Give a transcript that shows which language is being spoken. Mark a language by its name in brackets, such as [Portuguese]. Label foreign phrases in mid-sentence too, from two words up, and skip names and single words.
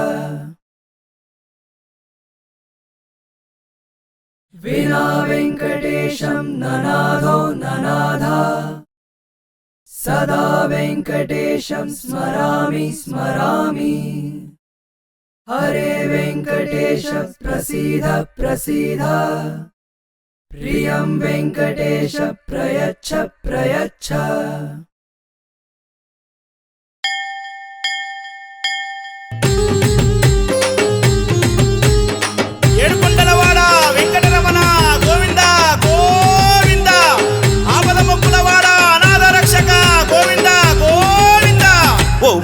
[Sanskrit] विना वेङ्कटेशं ननादो ननादा सदा वेङ्कटेशं स्मरामि स्मरामि हरे वेङ्कटेश प्रसीद प्रसीद प्रियं वेङ्कटेश प्रयच्छ प्रयच्छ [Telugu] ఏడుకొండలవాడ వెంకటరమణ గోవింద గోవింద ఆపద మొక్కులవాడ అనాథ రక్షక గోవింద గోవింద ఓం